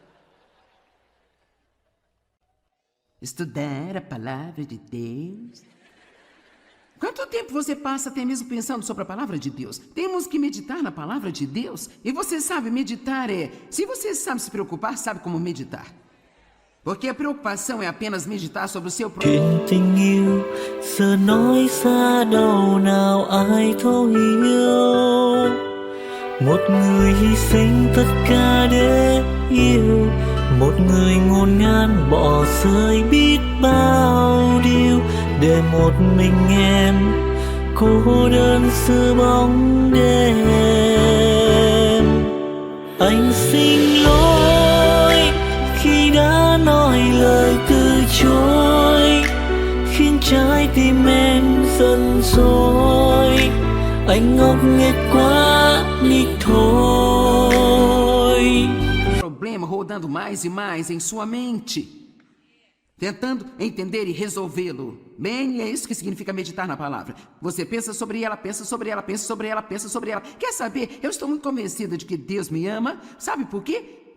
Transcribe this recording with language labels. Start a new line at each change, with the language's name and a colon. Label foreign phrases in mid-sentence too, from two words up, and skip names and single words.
Portuguese: Estudar a palavra de Deus? Quanto tempo você passa até mesmo pensando sobre a palavra de Deus? Temos que meditar na palavra de Deus. E você sabe, meditar é... Se você sabe se preocupar, sabe como meditar. Porque a preocupação é apenas meditar sobre o seu próprio...
Vietnamese: Tình yêu giờ nói xa đâu nào ai thấu hiểu. Một người hy sinh tất cả để yêu, một người ngổn ngang bỏ rơi biết bao điều để một mình em cô đơn giữa bóng đêm. Anh xin lỗi khi đã nói lời từ chối, khiến trái tim em giận dỗi. Anh ngốc nghếch quá đi thôi.
Portuguese: Problema rodando mais e mais em sua mente, tentando entender e resolvê-lo. Bem, é isso que significa meditar na palavra. Você pensa sobre ela, pensa sobre ela, pensa sobre ela, pensa sobre ela. Quer saber? Eu estou muito convencida de que Deus me ama. Sabe por quê?